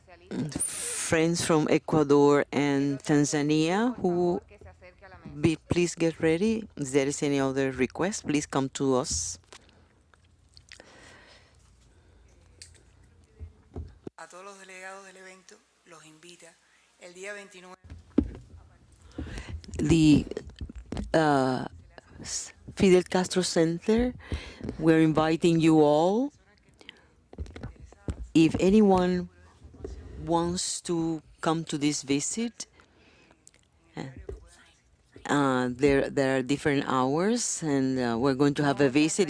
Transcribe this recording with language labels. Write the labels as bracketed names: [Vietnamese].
[English] friends from Ecuador and Tanzania who please get ready. If there is any other request, please come to us. [Spanish] A todos los delegados del evento los invita el día 29. [English] The Fidel Castro Center, we're inviting you all. If anyone wants to come to this visit, there are different hours, and we're going to have a visit.